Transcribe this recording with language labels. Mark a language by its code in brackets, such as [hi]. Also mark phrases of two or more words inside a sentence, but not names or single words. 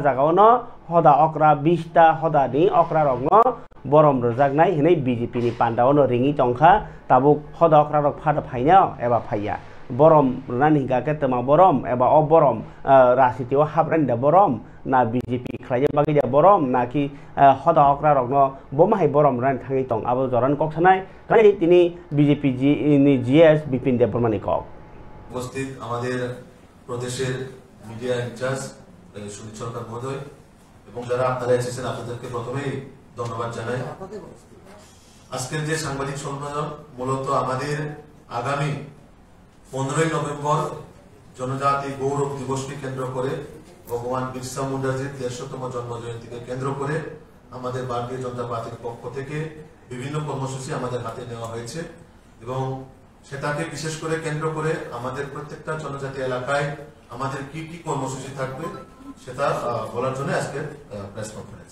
[trp] जागावनो हदा अक्रा 20 टा हदानि अक्रा रगनो बरम रजागनाय हिनै बीजेपी नि पान्डावनो रिङि टंखा ताबुक हदा अक्रा रग फादा फायना एबा फाया बरम रनानि गाके तमा बरम एबा अ बरम राजनीतियाव हाबरानि बरम ना बीजेपी खलायजा बागै बरम ना कि हदा अक्रा रगनो बमाहाय बरम रनानि थाङै दं आबो जरान कक्सानाय कानि तिनि बीजेपी नि जीएस बिपिन देबबर्मानि कक [bn] उपस्थित আমাদের প্রদেশের মিডিয়া ইনচার্জ সুনীল সরকার মহোদয় এবং যারা আপনারা এসেছেন আপনাদেরকে প্রথমেই ধন্যবাদ জানাই। আজকের যে সাংবাদিক সম্মেলন মূলত আমাদের আগামী 15 নভেম্বর জনজাতি গৌরব দিবসকে কেন্দ্র করে ভগবান বিরসা মুন্ডাজির 150তম জন্মজয়ন্তীকে কেন্দ্র করে আমাদের ভারতীয় জনতা পার্টির পক্ষ থেকে বিভিন্ন কর্মসূচি আমাদের হাতে নেওয়া হয়েছে এবং সেটাকে বিশেষ করে কেন্দ্র করে আমাদের প্রত্যেকটা জনজাতি এলাকায় আমাদের কি কি কর্মসূচি থাকবে সেটা বলার জন্য আজকে প্রেস কনফারেন্স।